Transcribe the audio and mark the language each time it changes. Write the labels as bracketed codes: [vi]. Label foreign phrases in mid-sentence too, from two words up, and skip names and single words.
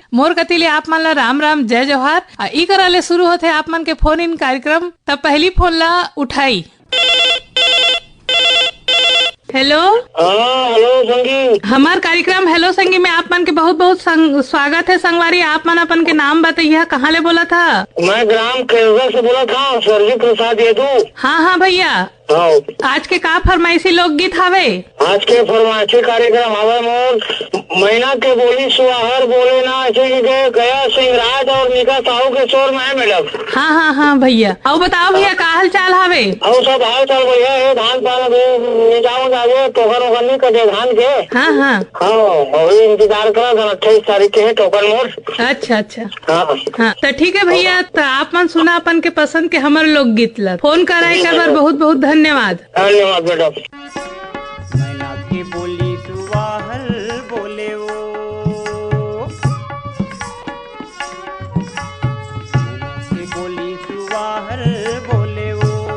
[hne] मोर गति ले आप मन ला राम राम जय जोहार। ई करा ले शुरू होते आप मन के फोन इन कार्यक्रम। तब पहली फोन ला उठाई। हेलो हेलो संगी। हमार कार्यक्रम हेलो संगी में आप मन के बहुत बहुत स्वागत है। संगवारी आप मन अपन के नाम बताइए, कहाँ ले बोला था? मैं ग्राम केरला से बोला था, स्वर्गीय प्रसाद यादव। हाँ भैया, आज के का फरमाइशी लोकगीत हवे? आज के फरमाइशी कार्यक्रम हवे मोर महीना के बोली सुहार बोले ना ऐसे के गया सिंहराज और निका साहू के शोर में है मैडम। हाँ भैया। और बताओ भैया का हाल चाल हवे? और सब हाल चाल बढ़िया है। धान पान जाओ जाओ टोकन वोकन नहीं कटे धान के। हाँ वही इंतजार करा। 28 तारीख के है टोकन मोर। अच्छा। हाँ तो ठीक है भैया, तो आप मन सुना अपन के पसंद के हमारे लोकगीत ला फोन करा एक बार। बहुत बहुत धन्यवाद मैडम। मैना की बोली सुवाहल बोले वो, मैना की बोली सुवाहल बोले वो,